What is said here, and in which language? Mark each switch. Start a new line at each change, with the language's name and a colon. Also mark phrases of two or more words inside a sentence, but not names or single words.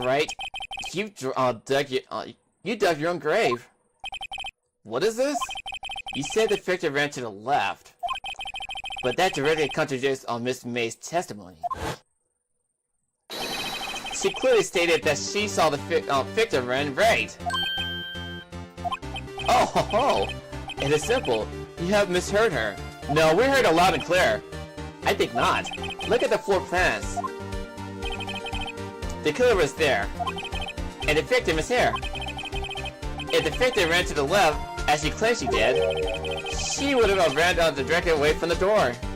English: Wright, you dug your own grave. What is this? You said the victim ran to the left, but that directly contradicts Miss May's testimony. She clearly stated that she saw the victim run right. Oh ho ho! It is simple. You have misheard her. No, we heard her loud and clear. I think not. Look at the floor plans. The killer was there, and the victim is here. If the victim ran to the left, as she claimed she did, she would have ran directly away from the door.